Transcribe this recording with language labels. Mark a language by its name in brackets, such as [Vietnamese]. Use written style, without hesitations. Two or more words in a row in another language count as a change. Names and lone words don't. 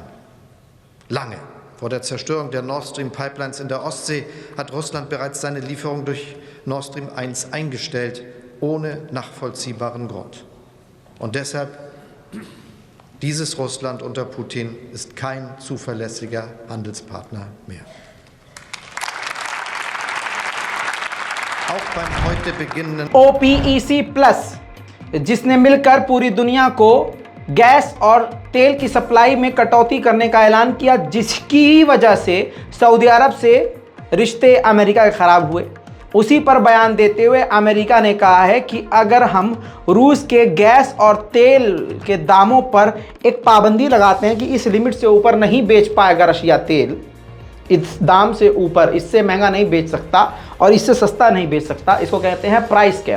[German] Lange vor der Zerstörung der Nord Stream Pipelines in der Ostsee hat Russland bereits seine Lieferung durch Nord Stream 1 eingestellt, ohne nachvollziehbaren Grund. Und deshalb, dieses Russland unter Putin ist kein zuverlässiger Handelspartner mehr. Auch beim heute beginnenden [Hindi] OPEC प्लस, जिसने मिलकर पूरी दुनिया को गैस और तेल की सप्लाई में कटौती करने का ऐलान किया, जिसकी वजह से सऊदी अरब से रिश्ते अमेरिका के ख़राब हुए, उसी पर बयान देते हुए अमेरिका ने कहा है कि अगर हम रूस के गैस और तेल के दामों पर एक पाबंदी लगाते हैं कि इस लिमिट से ऊपर नहीं बेच पाएगा रशिया तेल, इस दाम से ऊपर, इससे महंगा नहीं बेच सकता और इससे सस्ता नहीं बेच सकता, इसको कहते हैं [English] price cap.